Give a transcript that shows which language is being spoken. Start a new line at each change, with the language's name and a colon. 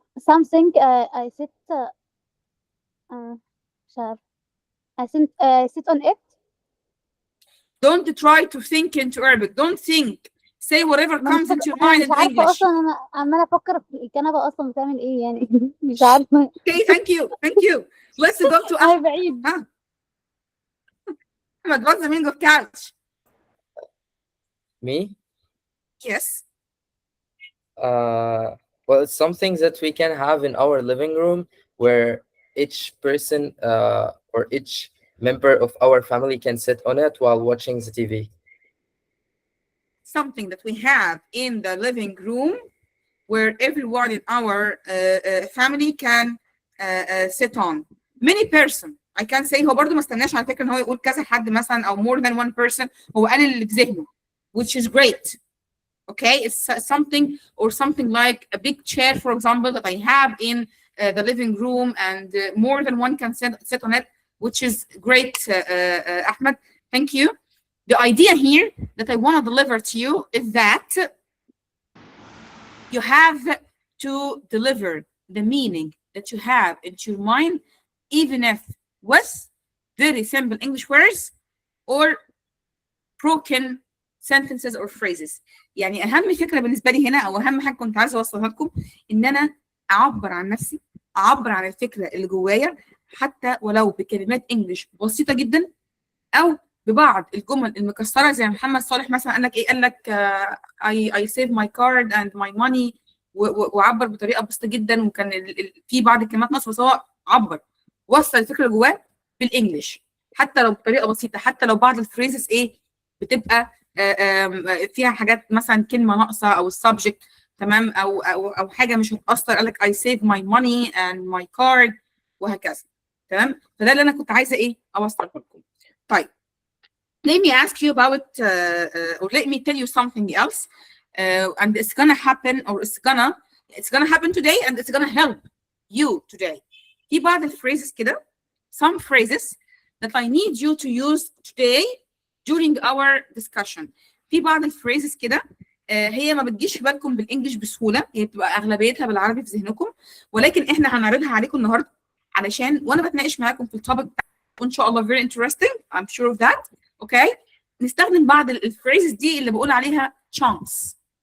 English: Something I sit
Arabic: مش عارفة.
English: I sit on it. Don't try to think into Arabic. Don't think. Say whatever comes into your mind
Arabic: مش
English: in
Arabic: عارفة
English: English.
Arabic: أصلا، أنا عمالة أفكر في الكنبة أصلا بتعمل إيه يعني. مش عارفة.
English: Okay, thank you. Thank you. Let's go to
Arabic: أنا بعيد.
English: Ahmed. What's the meaning of couch? Me? Yes. Well, it's something that we can have in our living room where each person or each member of our family can sit on it while watching the TV. Something that we have in the living room where everyone in our family can sit on. Many person. I can say
Arabic: هو برضه ما استناش على فكرة ان هو يقول كذا حد مثلا او
English: more than one person،
Arabic: هو قال اللي في ذهنه
English: which is great. Okay, it's something or something like a big chair, for example, that I have in the living room, and more than one can sit on it, which is great, Ahmed. Thank you. The idea here that I want to deliver to you is that you have to deliver the meaning that you have into your mind, even if with very simple English words or broken sentences or phrases.
Arabic: يعني اهم فكره بالنسبه لي هنا او اهم حاجه كنت عايزه اوصلها لكم ان انا اعبر عن نفسي، اعبر عن الفكره اللي جوايا حتى ولو بكلمات انجلش بسيطه جدا او ببعض الجمل المكسره زي محمد صالح مثلا قال لك ايه، قال لك
English: I save my card and my money،
Arabic: وعبر بطريقه بسيطه جدا، وكان في بعض الكلمات ناقصه، بس هو عبر وصل الفكره اللي جواه بالانجلش حتى لو بطريقه بسيطه، حتى لو بعض الفريزز ايه بتبقى فيها حاجات مثلا كلمه ناقصه او السبجكت تمام او حاجه مش هتاثر، قال لك
English: I save my money and my card
Arabic: وهكذا تمام. فده اللي انا كنت عايزه ايه اوصله لكم.
English: طيب let me ask you about or let me tell you something else and it's gonna happen or it's gonna happen today and it's gonna help you today.
Arabic: في بعض الفريزز كده
English: some phrases that I need you to use today during our discussion.
Arabic: في بعض الفريزز كده هي ما بتجيش في بالكم بالانجلش بسهوله، هي بتبقى اغلبيتها بالعربي في ذهنكم، ولكن احنا هنعرضها عليكم النهارده علشان وانا بتناقش معاكم في التوبيك وان شاء الله
English: very interesting I'm sure of that.
Arabic: اوكي نستخدم بعض الفريزز دي اللي بقول عليها chunks.